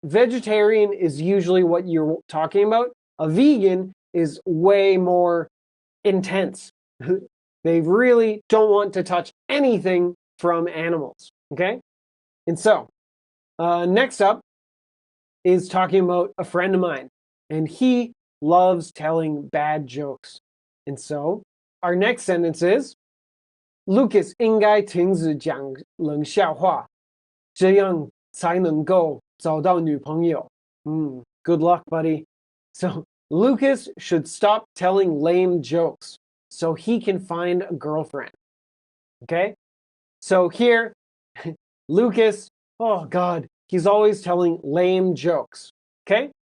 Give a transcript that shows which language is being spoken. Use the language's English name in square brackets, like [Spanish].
[English] Vegetarian is usually what you're talking about. A vegan is way more intense. They really don't want to touch anything from animals, okay? And so, next up is talking about a friend of mine, and he loves telling bad jokes. And so, our next sentence is, [Chinese] Lucas 应该停止讲冷笑话，这样才能够找到女朋友。 [English] Good luck, buddy. So, Lucas should stop telling lame jokes so he can find a girlfriend. Okay? So here, Lucas, oh God, he's always telling lame jokes. Okay?